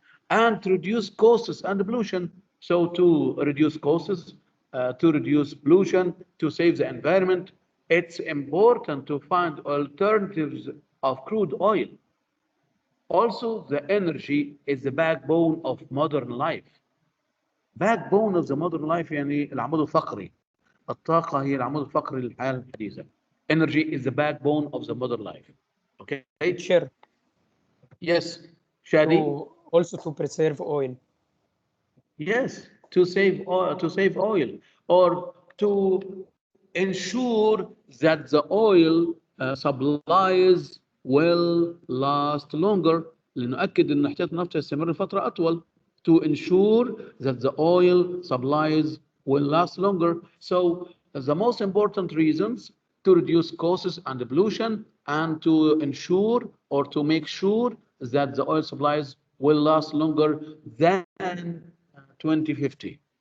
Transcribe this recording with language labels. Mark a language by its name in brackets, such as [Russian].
[English] And to reduce costs and pollution. So to reduce costs, to reduce pollution, to save the environment, it's important to find alternatives of crude oil. Also, the energy is the backbone of modern life. Backbone of the modern life [Arabic] يعني العمود الفقري. الطاقة هي العمود الفقري للحياة الحديثة. [English] Energy is the backbone of the modern life. Okay? Teacher. Yes. Shadi? Also to preserve oil. Yes, to save oil, or to ensure that the oil supplies will last longer. [Arabic] لنؤكد ان احتياط النفط يستمر فترة أطول. [English] To ensure that the oil supplies will last longer. So the most important reasons to reduce costs and pollution, and to ensure or to make sure that the oil supplies will last longer than 2050.